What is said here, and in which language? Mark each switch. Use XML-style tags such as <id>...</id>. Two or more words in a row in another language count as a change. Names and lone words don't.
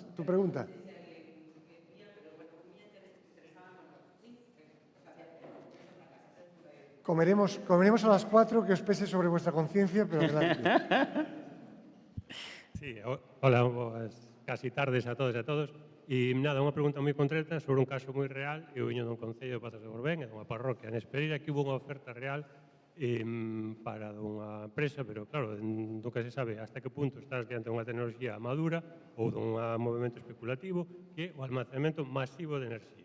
<es>¿Tu pregunta? Comeremos a las 4, que os pese sobre vuestra conciencia, pero adelante. Sí, hola, casi tardes a todos</es> <gl>e a todos. E nada, unha pregunta moi concreta sobre un caso moi real. Eu viño dun concello de Pazos de Borbén, é unha parroquia en Espereira, que hubo unha oferta real para unha empresa, pero claro, nunca se sabe hasta que punto estás diante dunha tecnoloxía madura ou dun movimento especulativo, que é o almacenamento masivo de enerxía.</gl>